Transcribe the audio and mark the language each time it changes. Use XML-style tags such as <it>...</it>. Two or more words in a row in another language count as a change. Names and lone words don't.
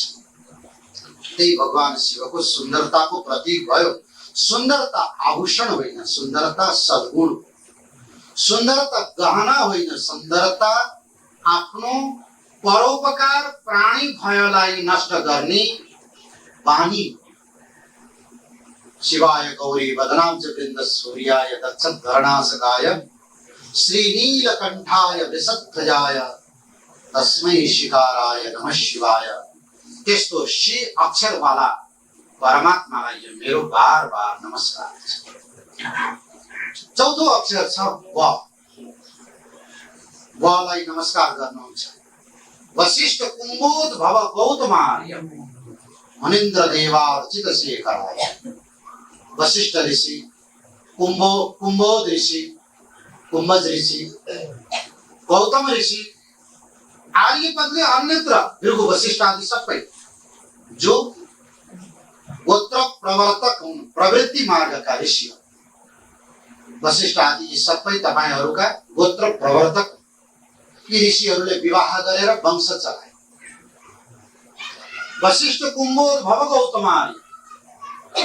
<ne>त्यही भगवान शिवको सुन्दरताको प्रतीक भयो। सुन्दरता आभूषण होइन, सुन्दरता सद्गुण, सुन्दरता गहना होइन, सुन्दरता आफ्नो परोपकार प्राणी भयलाई नष्ट गर्ने बानी।</ne> <sa>शिवाय गौरी वदनाब्ज वृन्द सूर्याय दक्षधरणासकाय श्रीनीलकण्ठाय वृषध्वजाय तस्मै शिकाराय नमः शिवाय।</sa> <ne>त्यस्तो शी अक्षरवाला परमात्मालाई मेरो बार बार नमस्कार छ। चौथो अक्षर छ व। वलाई नमस्कार गर्नुहुन्छ।</ne> <sa>वशिष्ठ कुम्भोद भव गौतमार्य मुनीन्द्र देवार्चित शेखराय।</sa> <ne>वशिष्ठ ऋषि, कुम्भोद ऋषि, कुम्भज ऋषि, गौतम ऋषि, आर्य पदले अन्यत्र भृगु वशिष्ठ आदि सबै जो गोत्र प्रवर्तक हुन्, प्रवृत्ति मार्गका ऋषि। वशिष्ठ आदि यी सबै तपाईहरुका गोत्र प्रवर्तक। यी ऋषिहरूले विवाह गरेर वंश चलाए।</ne> <sa>वशिष्ठ कुम्भोद भव गौतमार्य।</sa>